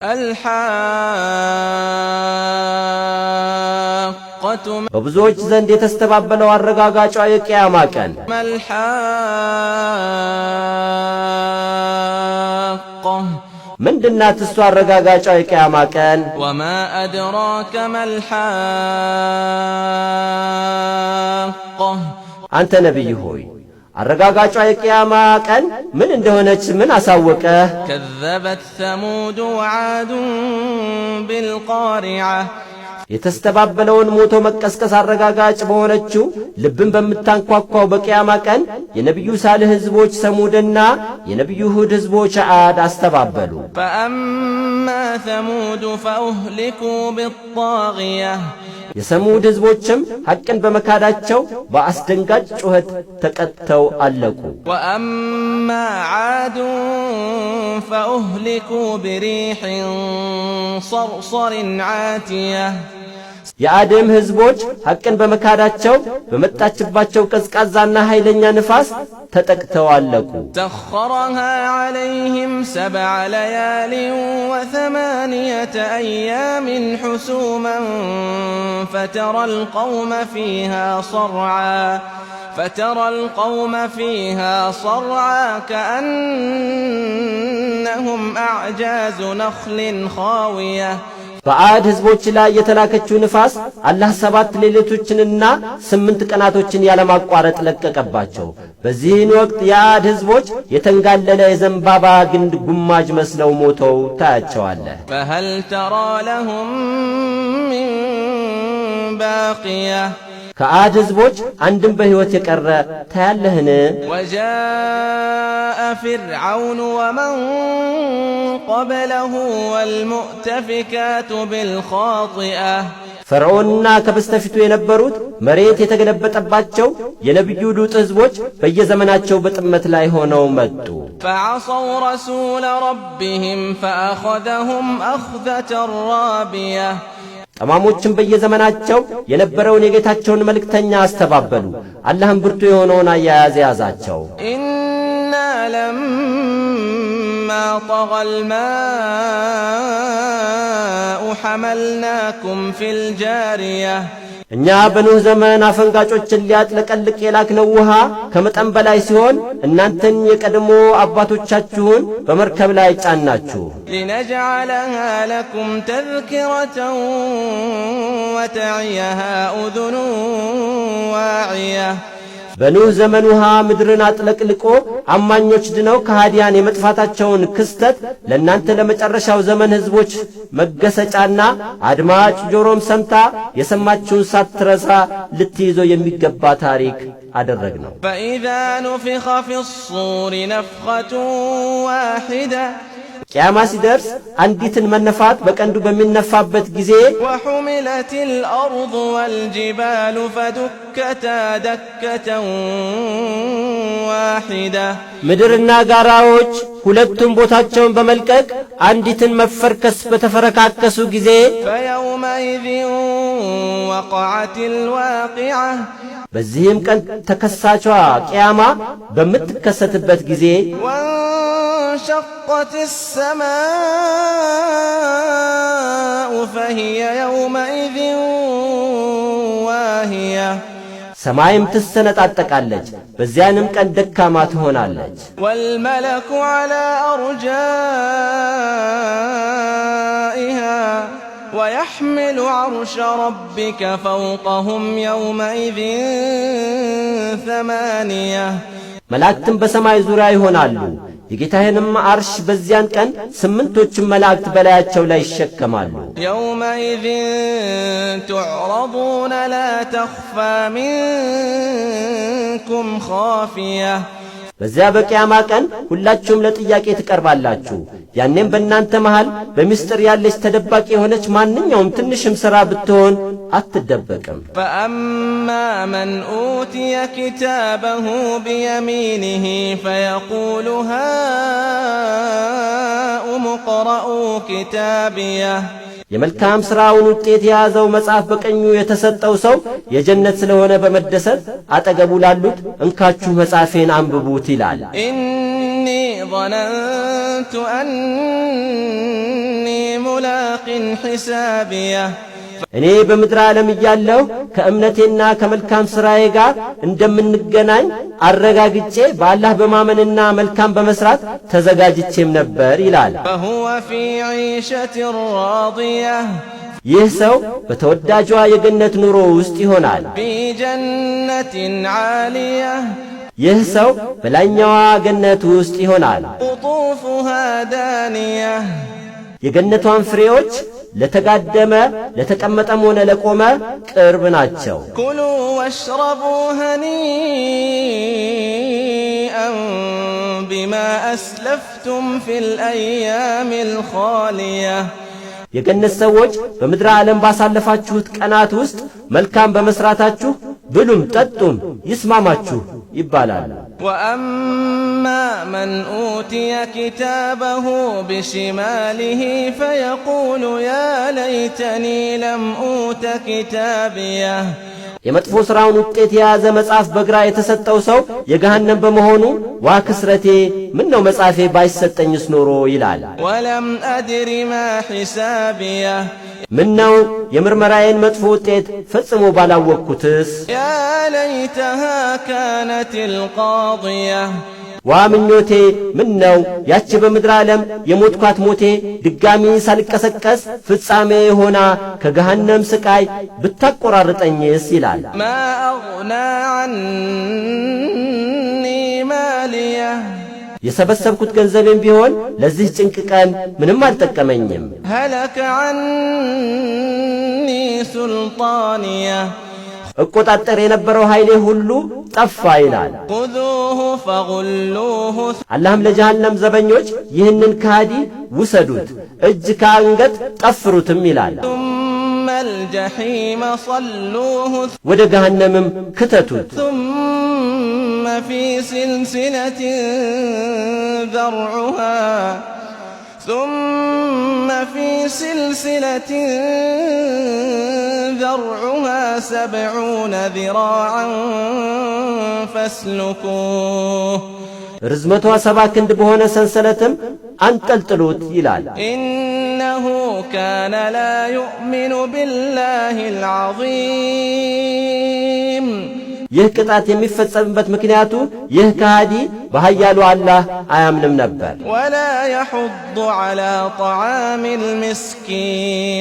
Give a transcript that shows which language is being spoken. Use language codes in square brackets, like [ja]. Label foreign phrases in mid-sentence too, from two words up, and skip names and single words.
[ar] الحاقة [am] በብዙዎች ዘንድ የተስተባበለው አረጋጋጯ የቂያማ ቀን [ar] الحاقة [am] ምንድናት እሷ አረጋጋጯ የቂያማ ቀን? [ar] وما أدراك ما الحاقة [am] አንተ ነብይ ሆይ አረጋጋጯ የቂያማ ቀን ምን እንደሆነች ምን አሳወቀ? [ar] كذبت ثمود وعاد بالقارعة [am] የተስተባበለውን ሞቶ መቀስቀስ አረጋጋጭ በሆነችው ልብን በምታንኳኳው በቂያማ ቀን የነብዩ ሳልህ ህዝቦች ሰሙድና የነብዩ ሁድ ህዝቦች ዓድ አስተባበሉ። [ar] فأما ثمود فأهلكوا بالطاغية [am] የሰሙድ ህዝቦችም ሐቅን በመካዳቸው በአስደንጋጭ ጩኸት ተቀጥተው አለቁ። [ar] وأما عاد فأهلكوا بريح صرصر عاتية [am] የአደም ህዝቦች ሐቅን በመካዳቸው በመጣችባቸው ቀዝቃዛና ኃይለኛ ንፋስ ተጠቅተው አለቁ። [ar] سخرها عليهم 7 ليال و8 أيام حسوما فترى القوم فيها صرعا كأنهم أعجاز نخل خاوية [am] በአድ ህዝቦች ላይ የተላከችው ንፋስ አላህ 7 ሌሊቶችንና 8 ቀናቶችን ያለማቋረጥ ለቀቀባቸው። በዚህን ወቅት የአድ ህዝቦች የተንጋለለ የዘንባባ ግንድ ጉማጅ መስለው ሞተው ታያቸዋለህ። [ar] فهل ترى لهم من باقية [am] ከአድ ህዝቦች አንድም በሕይወት የቀረ ታያለህን? [ar] وجاء فرعون ومن قبله والمؤتفكات بالخاطئة [am] ፈርዖንና ከበስተፊቱ የነበሩት መሬት የተገለበጠባቸው የነብዩ ሉጥ ህዝቦች በየዘመናቸው በጥመት ላይ ሆነው መጡ። [ar] فعصوا رسول ربهم فأخذهم أخذة رابية [am] ጠማሞችም በየዘመናቸው የነበረውን የጌታቸውን መልእክተኛ አስተባበሉ። አላህም ብርቱ የሆነውን አያያዝ ያዛቸው። [ar] إنا لما طغى الماء حملناكم في الجارية [am] እኛ በኑህ ዘመን አፈንጋጮችን ሊያጥለቀልቅ የላክነው ውሃ ከመጠን በላይ ሲሆን እናንተን የቀድሞ አባቶቻችሁን በመርከብ ላይ ጫናችሁ። [ar] لنجعلها لكم تذكرة وتعيها أذن واعية [am] በኑህ ዘመን ውሃ ምድርን አጥለቅልቆ አማኞች ድነው ከሃዲያን የመጥፋታቸውን ክስተት ለእናንተ ለመጨረሻው ዘመን ህዝቦች መገሰጫና አድማጭ ጆሮም ሰምታ የሰማችውን ሳትረሳ ልትይዘው የሚገባ ታሪክ አደረግነው። [ar] فإذا نفخ في الصور نفخة واحدة [am] ቂያማ ሲደርስ አንዲትን መነፋት በቀንዱ በሚነፋበት ጊዜ [ar] وحملت الأرض والجبال فدكتا دكة واحدة [am] ምድርና ጋራዎች ሁለቱም ቦታቸውን በመልቀቅ አንዲትን መፈርከስ በተፈረካከሱ ጊዜ [ar] فيومئذ وقعت الواقعة [am] በዚህም ቀን ተከሳቿ ቂያማ በምትከሰትበት ጊዜ [ar] وانشقت السماء فهي يومئذ واهية [am] ሰማይም ትሰነጣጠቃለች፣ በዚያንም ቀን ደካማ ትሆናለች። [ar] والملك على أرجائها ويحمل عرش ربك فوقهم يومئذ 8 [am] መላእክትም በሰማይ ዙሪያ ይሆናሉ። የጌታህንም አርሽ በዚያን ቀን 8ቶች መላእክት በላያቸው ላይ ይሸከማሉ። [ar] يومئذ تعرضون لا تخفى منكم خافية [am] በዚያ በቂያማ ቀን ሁላችሁም ለጥያቄ ትቀርባላችሁ። ያኔም በእናንተ መሃል በሚስጥር ያለች ተደባቂ የሆነች ማንኛውም ትንሽም ሥራ ብትሆን አትደበቅም። [ar] فأما من أوتي كتابه بيمينه فيقول هاؤم اقرءوا كتابيه [am] የመልካም ሥራውን ውጤት የያዘው መጽሐፍ በቀኙ የተሰጠው ሰው የጀነት ስለሆነ በመደሰት አጠገቡ ላሉት እንካችሁ መጽሐፌን አንብቡት ይላል። [ar] إني ظننت أني ملاق حسابيه [am] እኔ በምድር ዓለም እያለሁ ከእምነቴና ከመልካም ሥራዬ ጋር እንደምንገናኝ አረጋግጬ በአላህ በማመንና መልካም በመስራት ተዘጋጅቼም ነበር ይላል። [ar] فهو في عيشة راضية [am] ይህ ሰው በተወዳጇ የገነት ኑሮ ውስጥ ይሆናል። [ar] في جنة عالية [am] ይህ ሰው በላይኛዋ ገነት ውስጥ ይሆናል። [ar] قطوفها دانية [am] የገነቷን ፍሬዎች ለተጋደመ ለተቀመጠም ሆነ ለቆመ ቅርብ ናቸው። [ar] كلوا واشربوا هنيئا بما أسلفتم في الأيام الخالية [am] የገነት ሰዎች በምድር ዓለም ባሳለፋችሁት ቀናት ውስጥ መልካም በመስራታችሁ ብሉም ጠጡም ይስማማችሁ ይባላል። [ar] وأما من أوتي كتابه بشماله فيقول يا ليتني لم أوت كتابيه [am] የመጥፎ ሥራውን ውጤት የያዘ መጽሐፍ በግራ የተሰጠው ሰው የገሃነም በመሆኑ ዋ ክስረቴ ምን ነው መጽሐፌ ባይሰጠኝስ ኖሮ ይላል። [ar] ولم أدر ما حسابيه [am] ምን ነው የምርመራዬን መጥፎ ውጤት ፈጽሞ ባላወቅኩትስ። [ar] يا ليتها كانت القاضية [am] ዋ ምኞቴ ምን ነው ያቺ በምድር ዓለም የሞትኳት ሞቴ ድጋሚ ሳልቀሰቀስ ፍጻሜ ሆና ከገሃነም ስቃይ ብታቆራርጠኝስ ይላል። [ar] ما أغنى عني ماليه [am] የሰበሰብኩት ገንዘቤም ቢሆን ለዚህ ጭንቅ ቀን ምንም አልጠቀመኝም። [ar] هلك عني سلطانيه [am] እቆጣጠር የነበረው ኃይሌ ሁሉ ጠፋ ይላል። [ar] خذوه فغلوه [am] አላህም ለጀሃነም ዘበኞች ይህንን ከሃዲ ውሰዱት እጅ ከአንገት ጠፍሩትም ይላል። [ar] ثم الجحيم صلوه [am] ወደ ገሃነምም ክተቱት። [ar] ثم في سلسلة ذرعها 70 ذراعا فاسلكوه [am] ርዝመቷ 70 ክንድ በሆነ ሰንሰለትም አንጠልጥሉት ይላል። [ar] إنه كان لا يؤمن بالله العظيم [am] ይህ ቅጣት የሚፈጸምበት ምክንያቱ ይህ ከሃዲ በኃያሉ አላህ አያምንም ነበር። [ar] ولا يحض على طعام المسكين